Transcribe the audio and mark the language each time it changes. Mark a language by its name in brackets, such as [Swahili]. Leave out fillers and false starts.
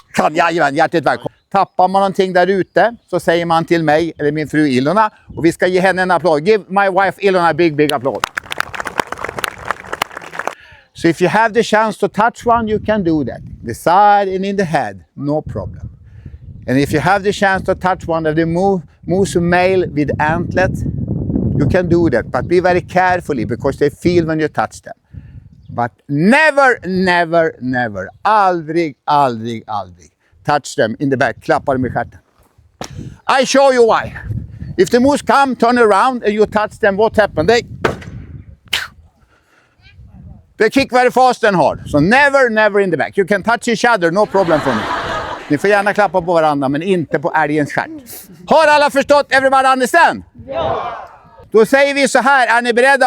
[Swedish] Jajamän, hjärtligt välkommen. Tappar man någonting där ute så säger man till mig eller min fru Ilona, och vi ska ge henne en applåd. [English] Give my wife Ilona a big applåd. So if you have the chance to touch one, you can do that. The side and in the head, no problem. And if you have the chance to touch one of the moose male with antlet, you can do that. But be very carefully because they feel when you touch them. But never, never, never, [Swedish] aldrig, aldrig, aldrig [English] touch them in the back. [Swedish] Klappa dem i stjärten. [English] I show you why. If the moose come, turn around and you touch them, what happened? They kick very fast and hard. So never, never in the back. You can touch each other, no problem for me. [Swedish] Ni får gärna klappa på varandra, men inte på älgens stjärt. Har alla förstått? [English] Everybody understand? [Swedish] Ja! Då säger vi så här, är ni beredda?